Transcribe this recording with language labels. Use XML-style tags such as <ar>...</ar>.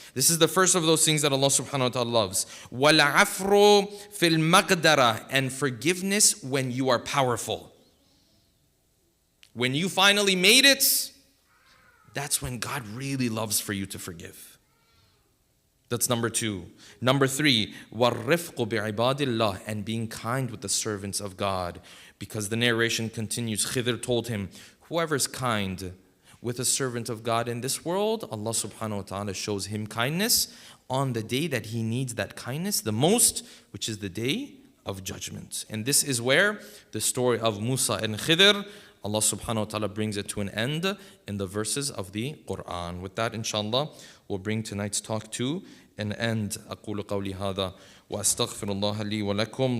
<en>This is the first of those things that Allah subhanahu wa ta'ala loves.</en> <ar>وَالْعَفْرُ فِي الْمَقْدَرَةِ.</ar> <en>And forgiveness when you are powerful. When you finally made it, that's when God really loves for you to forgive. That's number two. Number three,</en> <ar>وَالرِّفْقُ بِعِبَادِ اللَّهِ.</ar> <en>And being kind with the servants of God. Because the narration continues, Khidr told him, whoever's kind with a servant of God in this world, Allah subhanahu wa ta'ala shows him kindness on the day that he needs that kindness the most, which is the day of judgment. And this is where the story of Musa and Khidr, Allah subhanahu wa ta'ala brings it to an end in the verses of the Quran. With that, inshallah, we'll bring tonight's talk to an end.</en> <ar>أقول قولي هذا وأستغفر الله لي ولكم.</ar>